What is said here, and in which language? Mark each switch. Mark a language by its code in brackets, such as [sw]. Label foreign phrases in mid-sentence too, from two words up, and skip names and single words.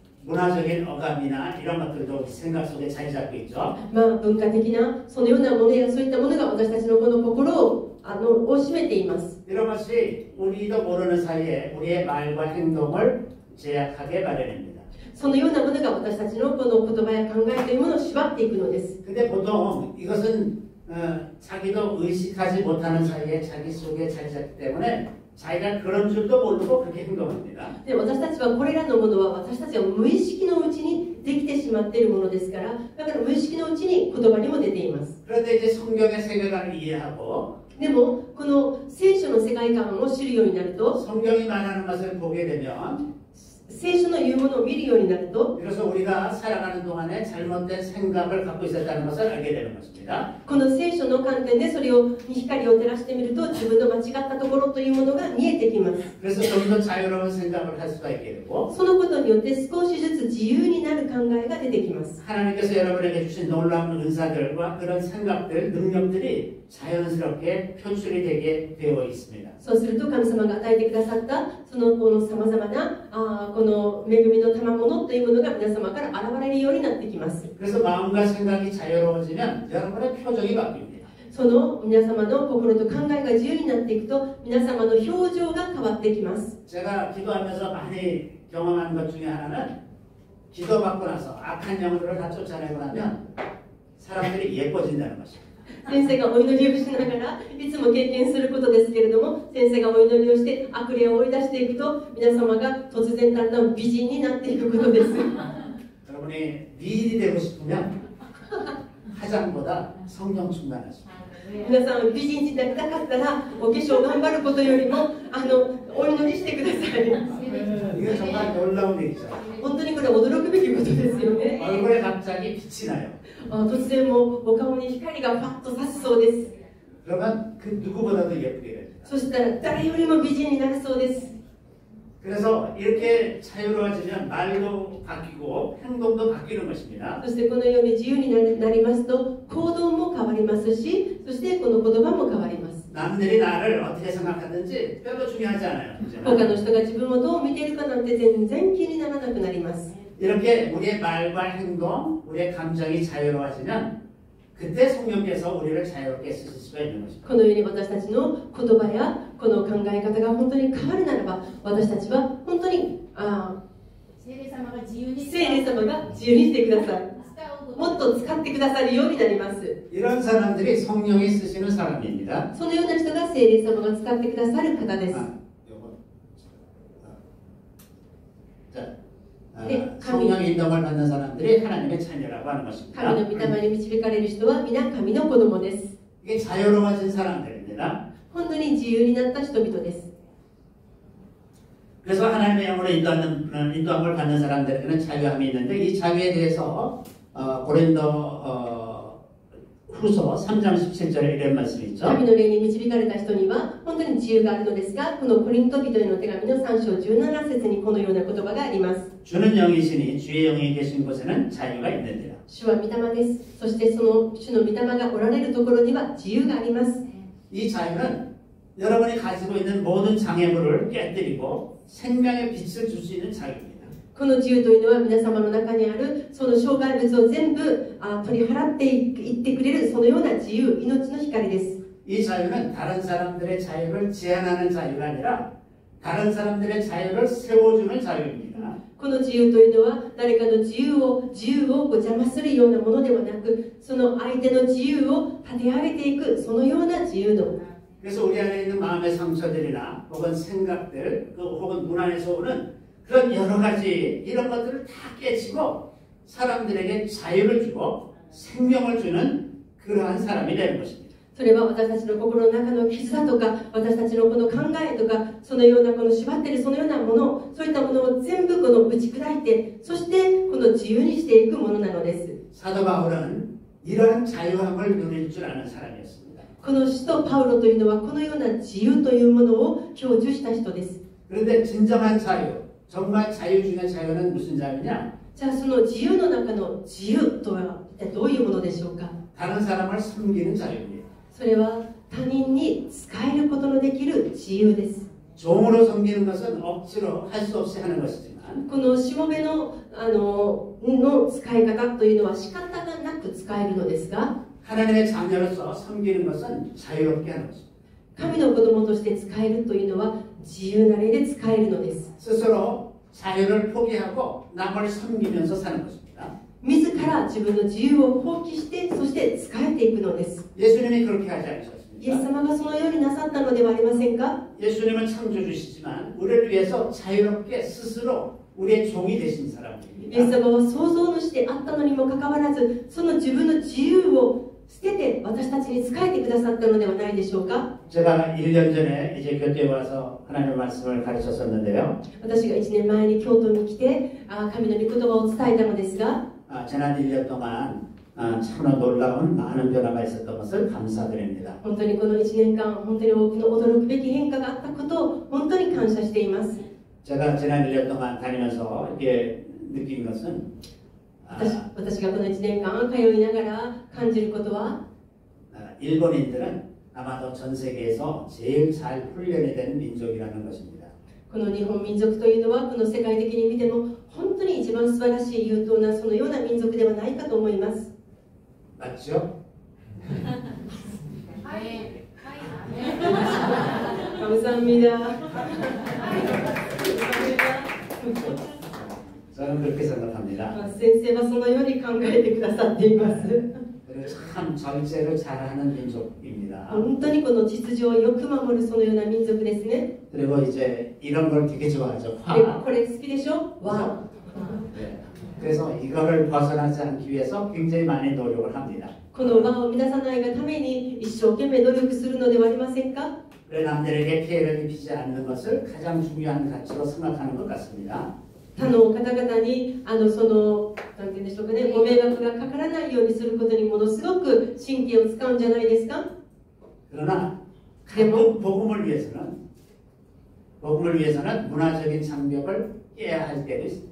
[ko] 문화적인 억압이나 이런 것들도 생각 속에 자리 잡고 있죠. [ja] 文化的なそのようなものやそういったものが私たちのこの心を占めています。 [ko] 이런 것이 우리도 모르는 사이에 우리의 말과 행동을 제약하게 마련입니다. [ja] そのようなものが私たちのこの言葉や考えというものを縛っていくのです。 [ko] 근데 보통 이것은 자기도 의식하지 못하는 사이에 자기 속에 자리 잡기 때문에 자기가 그런 줄도 모르고 그렇게 행동합니다. [ja] で私たちはこれらのものは私たちは無意識のうちにできてしまっているものですからだから無意識のうちに言葉にも出ています。 [ko] 그런데 이제 성경의 세계관을 이해하고 [ja] でもこの聖書の世界観を知るようになると [ko] 성경이 말하는 것을 보게 되면 [ja] 聖書の言うものを見るようになると [ko] 그래서 우리가 살아가는 동안에 잘못된 생각을 갖고 있었다는 것을 알게 되는 것입니다. [ja] この聖書の観点でそれに光を照らしてみると自分の間違ったところというものが見えてきます。 [ko] 그래서 좀 더 자유로운 생각을 할 수가 있게 되고 [ja] そのことによって少しずつ自由になる考えが出てきます。 [ko] 하나님께서 여러분에게 주신 놀라운 은사들과 그런 생각들, 능력들이 자연스럽게 표출이 되게 되어 있습니다. [ja] そうすると神様が与えてくださったそのこのさまざまなこの恵みの賜物というものが皆様から現れるようになってきます。 [ko] 그래서 마음과 생각이 자유로워지면 여러분의 표정이 바뀝니다. [ja] その皆様の心と考えが自由になっていくと皆様の表情が変わってきます。 [ko] 제가 기도하면서 많이 경험한 것 중에 하나는 기도받고 나서 악한 영들을 다 쫓아내고 나면 사람들이 예뻐진다는 것입니다. [ja] 先生がお祈りをしながらいつも経験することですけれども先生がお祈りをして悪霊を追い出していくと皆様が突然だんだん美人になっていくことです。 [ko] 여러분이 미인이 되고 싶으면 화장보다 성령 충만하십니다. [ja] 皆さん美人になりたかったらお化粧頑張ることよりもお祈りしてください。 [ko] 이게 정말 놀라운 얘기죠. [ja] 本当にこれ驚くべきことですよね。 [ko] 얼굴에 갑자기 빛이 나요. [ja] 突然もうお顔に光がパッと差すそうです。 [ko] 그러면 그 누구보다도 예쁘게 됩니다. [ja] そしたら誰よりも美人になるそうです。 [ko] 그래서 이렇게 자유로워지면 말도 바뀌고 행동도 바뀌는 것입니다. [ja] そしてこのように自由になりますと行動も変わりますし、そしてこの言葉も変わります。 [ko] 남들이 나를 어떻게 생각하든지 별로 중요하지 않아요. [ja] 他の人が自分をどう見ているかなんて全然気にならなくなります。 [ko] 이렇게 우리의 말과 행동, 우리의 감정이 자유로워지면 그때 성령께서 우리를 자유롭게 쓰실 수가 있는 것입니다. [ja] このように私たちの言葉やこの考え方が本当に変わるならば、私たちは本当に聖霊様が自由に聖霊様が自由にしてください。もっと使ってくださるようになります。 [ko] 이런 사람들이 성령이 쓰시는 사람입니다. [ja] そのような人が聖霊様が使ってくださる方です。 [ko] 성령의 인도를 받는 사람들이 하나님의 자녀라고 하는 것입니다. [ja] 神の御霊に導かれる人は皆神の子供です。 [ko] 이게 자유로워진 사람들입니다. [ja] 本当に自由になった人々です。 [ko] 그래서 하나님의 영으로 인도함을 받는 사람들에게는 자유함이 있는데 이 자유에 대해서 고린도 후서 3장 17절에 이런 말씀이 있죠. [ja] 神の霊に導かれた人には本当に自由があるのですが、このコリント人への手紙の3章17節にこのような言葉があります。 [ko] 주는 영이시니 주의 영이 계신 곳에는 자유가 있는데요. [ja] 主は御霊です。そしてその主の御霊がおられるところには自由があります。 [ko] 이 자유는 여러분이 가지고 있는 모든 장애물을 깨뜨리고 생명의 빛을 줄 수 있는 자유입니다. [ja] この自由というのは皆様の中にあるその障害物を全部取り払っていってくれるそのような自由、命の光です。 [ko] 이 자유는 다른 사람들의 자유를 제한하는 자유가 아니라 다른 사람들의 자유를 세워주는 자유입니다. [ja] この自由というのは誰かの自由を邪魔するようなものではなく、その相手の自由を立て上げていくそのような自由度。 [ko] 그래서 우리 안에 있는 마음의 상처들이나 혹은 생각들 혹은 문 안에서 오는 그런 여러 가지 이런 것들을 다 깨치고 사람들에게 자유를 주고 생명을 주는 그러한 사람이 되는 것입니다. [ja] それは私たちの心の中の傷だとか、私たちのこの考えとか、そのようなこの縛っているそのようなもの、そういったものを全部この打ち砕いて、そしてこの自由にしていくものなのです。 [ko] 사도 바울은 이러한 자유함을 누릴 줄 아는 사람이었습니다. [ja] この使徒パウロというのはこのような自由というものを享受した人です。 [ko] 그런데 진정한 자유, 정말 자유 중의 자유는 무슨 자유냐? [ja] じゃあその自由の中の自由とは一体どういうものでしょうか。 [ko] 다른 사람을 섬기는 자유입니다. [ja] それは他人に使えることのできる自由です。 [ko] 종으로 섬기는 것은 억지로 할 수 없이 하는 것이지만 [ja] このしもべの使い方というのは仕方がなく使えるのですが、 [ko] 하나님의 자녀로서 섬기는 것은 자유롭게 하는 것입니다. [ja] 神の子供として使えるというのは自由な例で使えるのです。 [ko] 스스로 자유를 포기하고 남을 섬기면서 사는 것입니다. [ja] 自ら自分の自由を放棄して、そして仕えていくのです。 [ko] 예수님이 그렇게 하지 [ja] イエス [ko] 않으셨습니까? [ja] 様がそのようになさったのではありませんか。 [ko] 예수님은 창조주시지만 우리를 위해서 자유롭게 스스로 우리의 종이 되신 [ja] イエス [ko] 사람입니다. [ja] 様は創造主であったのにもかかわらず、その自分の自由を捨てて私たちに仕えてくださったのではないでしょうか。 [ko] 제가 1년 전에 이제 교대에 와서 하나님의 말씀을 가르쳤었는데요. [ja] 私が1年前に京都に来て神の御言葉を伝えたのですが、 [ko] 지난 1년 동안 참으로 놀라운 많은 변화가 있었던 것을 감사드립니다. [ja] 本当にこの1年間本当に多くの驚くべき変化があったことを本当に感謝しています。 [ko] 제가 지난 1년 동안 다니면서 이게 느낀 것은 [ja] 私がこの1年間通いながら感じることは、 [ko] 일본인들은 아마도 전 세계에서 제일 잘 훈련이 된 민족이라는 것입니다. [ja] この日本民族というのはこの世界的に見ても本当に一番素晴らしい優等なそのような民族ではないかと思います。 [ko] 맞죠? 감사합니다. 저는 그렇게 생각합니다. [ja] 先生はそのように考えてくださっています。 [ko] 그리고 참 절제를 잘하는 민족입니다. [ja] 本当にこの秩序をよく守るそのような民族ですね。 [ko] 그리고 이제 이런 걸 되게 좋아하죠. [ja] で [ko] 화. [ja] これ好きでしょ？わ。 [ko] 네. 그래서 이거를 벗어나지 않기 위해서 굉장히 많이 노력을 합니다. [ja] この和を乱さないがために一生懸命努力するのではありませんか？ [ko] 그래 남들에게 피해를 입히지 않는 것을 가장 중요한 가치로 생각하는 것 같습니다. [ja] 他の方々にそのなんて言うんでしょうかね、ご迷惑がかからないようにすることにものすごく神経を使うんじゃないですか。 [ko] 그러나 가끔 복음을 위해서는 복음을 위해서는 문화적인 장벽을 깨야 할 때도 있습니다.